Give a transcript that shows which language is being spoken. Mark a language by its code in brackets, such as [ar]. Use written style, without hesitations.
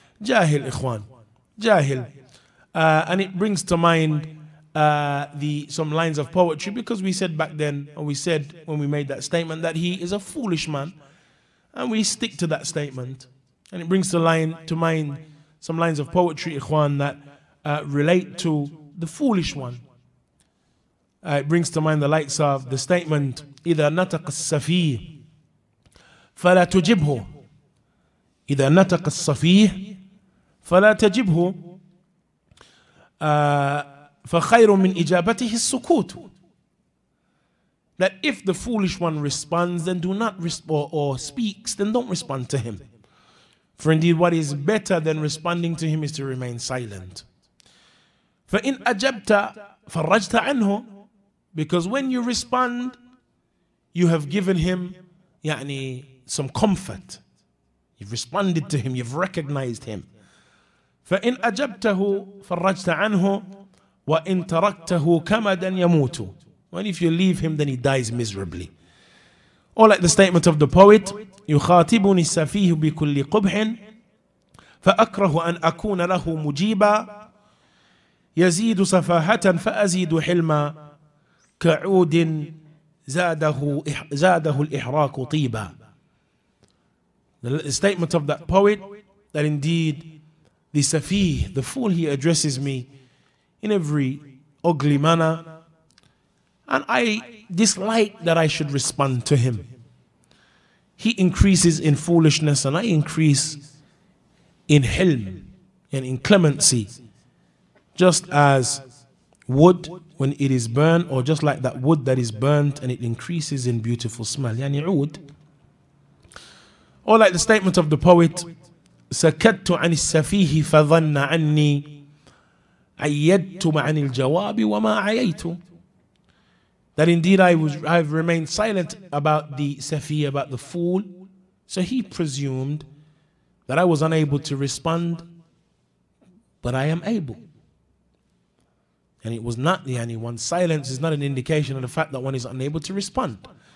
[en] Jahil, ikhwan, jahil. And it brings to mind some lines of poetry, because we said back then, and we said when we made that statement, that he is a foolish man, and we stick to that statement. And it brings to mind some lines of poetry, ikhwan, that relate to the foolish one. It brings to mind the likes of the statement, [ar] إِذَا نَتَقَ السَّفِيهِ فَلَا تُجِبْهُ إِذَا نَتَقَ السَّفِيهِ فَلَا تَجِبْهُ فَخَيْرٌ مِنْ إِجَابَتِهِ السُّكُوتُ. [en] That if the foolish one responds, then do not respond, or speaks, then don't respond to him. For indeed what is better than responding to him is to remain silent. [ar] فَإِنْ أَجَبْتَ فَرَّجْتَ عَنْهُ. [en] Because when you respond, you have given him some comfort. You've responded to him, you've recognized him. [ar] فَإِنْ أَجَبْتَهُ فَرَّجْتَ عَنْهُ وَإِنْ تَرَكْتَهُ كَمَدًا يَمُوتُ. [en] Well, if you leave him, then he dies miserably. Or like the statement of the poet, [ar] يُخَاطِبُنِ السَّفِيهُ بِكُلِّ قُبْحٍ فَأَكْرَهُ أَنْ أَكُونَ لَهُ مُجِيبًا يَزِيدُ سَفَاهَةً فَأَزِيدُ حِلْمًا كَعُودٍ زَادَهُ الْإِحْرَاقُ طِيبًا. [en] The statement of that poet, that indeed the Safih, the fool, he addresses me in every ugly manner. And I dislike that I should respond to him. He increases in foolishness and I increase in hilm and in clemency. Just as wood when it is burnt, or just like that wood that is burnt and it increases in beautiful smell. Yani oud. Or like the statement of the poet, [ar] سكت عن السفيه فظن عني عيدت عن الجواب وما عييت. [en] That indeed I've remained silent about the safi, about the fool. So he presumed that I was unable to respond, but I am able. And it was not, one's silence is not an indication of the fact that one is unable to respond.